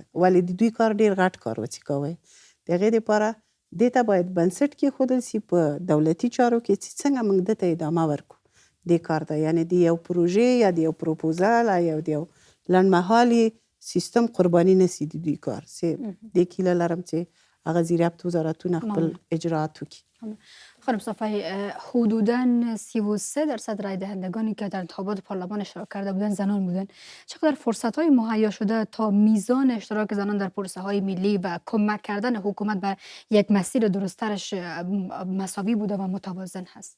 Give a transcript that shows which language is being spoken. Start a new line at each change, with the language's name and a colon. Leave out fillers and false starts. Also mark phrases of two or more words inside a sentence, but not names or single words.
Pashto: ولې د دوی کار ډېر غټ کار وڅې کوی. د هغې دپاره دې ته باید بنسټ کېښودل سي په دولتي چارو کې چې څنګه موږ ده ته ادامه ورکړو دې کار ته. یعنې د یو پروژې یا د یو پروپوزل یا د یو لنډمهالي سیستم قرباني نه سي د دوی کار. دې هیله لرم چې هغه زیربط وزارتونه خپل اجراات وکړي.
Persian: خانم صافی، حدوداً 33% رای دهندگانی که در انتخابات پارلمان اشتراک کرده بودند زنان بودند. چقدر فرصت‌های مهیا شده تا میزان اشتراک زنان در پروسه‌های ملی و کمک کردن حکومت به یک مسیر درست‌ترش مساوی بوده و متوازن هست؟